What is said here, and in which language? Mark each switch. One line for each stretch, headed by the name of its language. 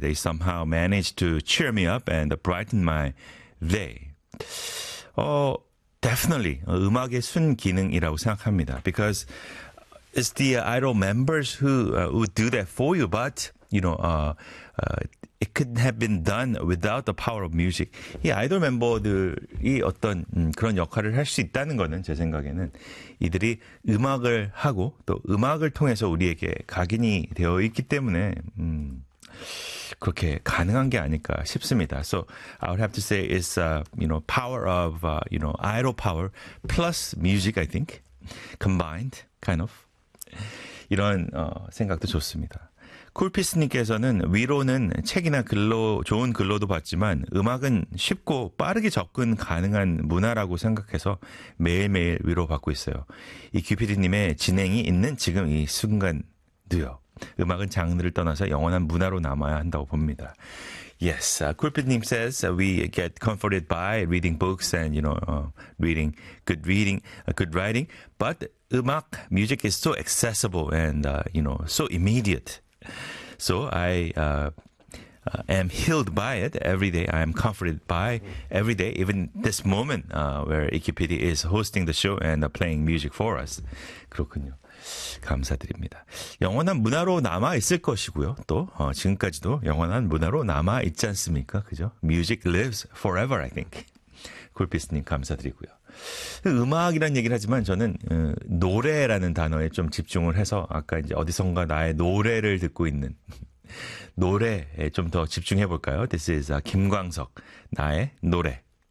English: They somehow manage to cheer me up and brighten my day.
Korean: Definitely, 음악의 순기능이라고 생각합니다.
English: Because it's the idol members who do that for you. But, it could have been done without the power of music.
Korean: 이 아이돌 멤버들이 어떤 그런 역할을 할수 있다는 거는 제 생각에는 이들이 음악을 하고 또 음악을 통해서 우리에게 각인이 되어 있기 때문에 그렇게 가능한 게 아닐까 싶습니다.
English: So I would have to say it's power of idol power plus music, I think, combined kind of
Korean: 이런 생각도 좋습니다. 쿨피스님께서는 위로는 책이나 글로 좋은 글로도 받지만 음악은 쉽고 빠르게 접근 가능한 문화라고 생각해서 매일매일 위로받고 있어요. 이 큐피디님의 진행이 있는 지금 이 순간도요. 음악은 장르를 떠나서 영원한 문화로 남아야 한다고 봅니다.
English: Yes, Kulpit님 says we get comforted by reading books and reading, good writing. But 음악, music is so accessible and so immediate. So I am healed by it every day. I am comforted by every day, even this moment where EQPD is hosting the show and playing music for us.
Korean: 그렇군요. 감사드립니다. 영원한 문화로 남아 있을 것이고요. 또 지금까지도 영원한 문화로 남아 있지 않습니까?
English: 그죠? Music lives forever, I think.
Korean: 굴피스님 감사드리고요. 음악이란 얘기를 하지만 저는 노래라는 단어에 좀 집중을 해서 아까 이제 어디선가 나의 노래를 듣고 있는 노래에 좀더 집중해 볼까요?
English: This is
Korean: 김광석, 나의 노래.